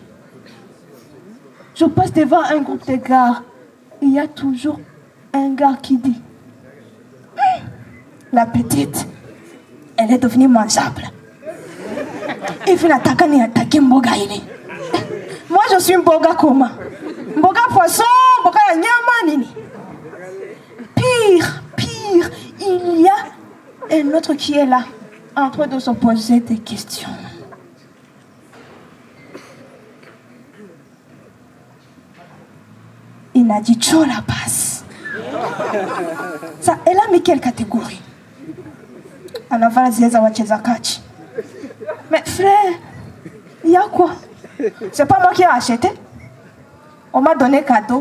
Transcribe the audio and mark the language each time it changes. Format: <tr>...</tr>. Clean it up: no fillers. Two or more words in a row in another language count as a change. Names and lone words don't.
<fr>Je passe devant un groupe de gars. Il y a toujours un gars qui dit, la petite, elle est devenue mangeable. Il fait attaquer Mboga. Moi, je suis Mboga comment?</fr> <sw>Mboga poisson, Mboga nyama nini.</sw> <fr>Pire, il y a un autre qui est là, en train de se poser des questions. Il a dit Cho la passe. Ça, elle a mis quelle catégorie?</fr> <sw>anavala zile za wacheza kachi.</sw> <fr>Mais frère, il y a quoi? C'est pas moi qui ai acheté. On m'a donné cadeau.</fr>